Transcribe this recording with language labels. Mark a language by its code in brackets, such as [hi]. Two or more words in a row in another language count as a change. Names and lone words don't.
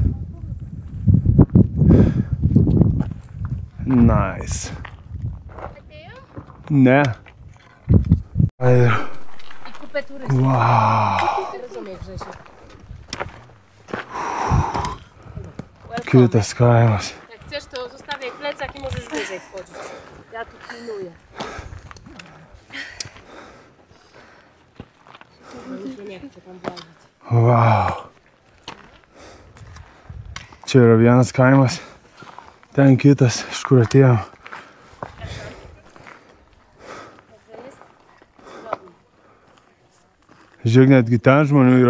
[en] Nice. [lt] Atėjom? Ne. Ir... Kupetūras. Wow. Kitas kaimas. [pl] Jak chcesz, to zostawiaj plecak i możesz wyżej wchodzić. Ja tu pilnuję. Już nie chcę tam włazić. [lt] Wow. Čia yra vienas kaimas, ten kitas, iš kur atėjom. Žiūrėk, netgi ten žmonių yra.